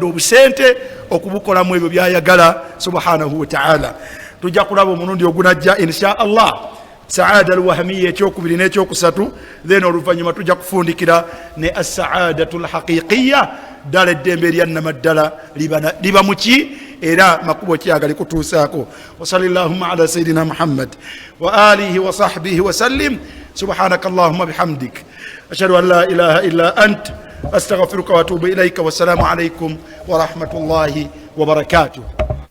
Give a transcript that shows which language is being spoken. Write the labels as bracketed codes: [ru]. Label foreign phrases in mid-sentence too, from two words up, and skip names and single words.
[lg] obusente okubukolamu ebyo byayagala [ar] سبحانه وتعالى [lg] tujja kulaba omulundi ogunajja [ar] إن شاء الله السعادة الوهمية [lg] ekyokubiri n'ekyokusatu then oluvannyuma tujja kufundikira ne [ar] السعادة الحقيقية [lg] ddala eddembe eryannamaddala liba muki era makubo ki agali kutuusaako [ar] وصلى اللهم على سيدنا محمد وعلى آله وصحبه وسلم سبحانك اللهم وبحمدك أشهد أن لا إله إلا أنت أستغفرك وأتوب إليك والسلام عليكم ورحمة الله وبركاته